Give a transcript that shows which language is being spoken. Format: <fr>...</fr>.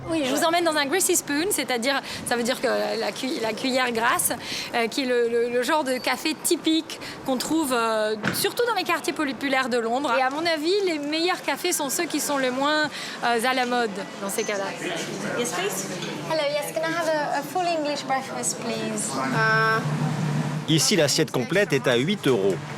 <fr>Oui, je vous emmène dans un greasy spoon, c'est-à-dire, ça veut dire que la cuillère grasse, qui est le genre de café typique qu'on trouve surtout dans les quartiers populaires de Londres. Et à mon avis, les meilleurs cafés sont ceux qui sont le moins à la mode dans ces cas-là.</fr> <en>Yes, please. Hello, yes, can I have a full English breakfast, please?</en> <fr>Ici, l'assiette complète est à 8 €.</fr>